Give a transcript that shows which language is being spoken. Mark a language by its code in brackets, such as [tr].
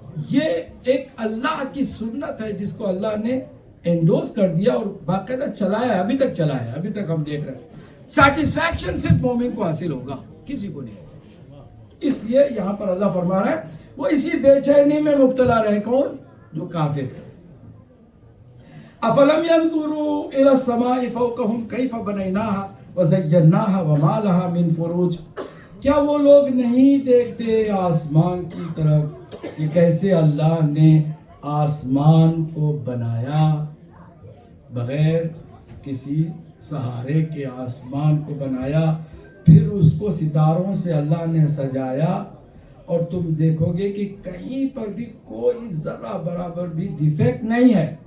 [ur] یہ ایک اللہ کی سنت ہے جس کو اللہ نے انڈوز کر دیا اور باقاعدہ چلایا ہے، ابھی تک چلایا ہے، ابھی تک ہم دیکھ رہے ہیں. سیٹسفیکشن صرف مومن کو حاصل ہوگا، کسی کو نہیں ہوگا. اس لیے یہاں پر اللہ فرما رہا ہے وہ اسی بے چینی میں مبتلا رہے. کون؟ جو کافر ہے. [ar] افلم ينظروا الى السماء فوقهم كيف بنيناها وزيناها وما لها من فروج. [ur] کیا وہ لوگ نہیں دیکھتے آسمان کی طرف کہ کیسے اللہ نے آسمان کو بنایا، بغیر کسی سہارے کے آسمان کو بنایا، پھر اس کو ستاروں سے اللہ نے سجایا، اور تم دیکھو گے کہ کہیں پر بھی کوئی ذرہ برابر بھی ڈیفیکٹ نہیں ہے.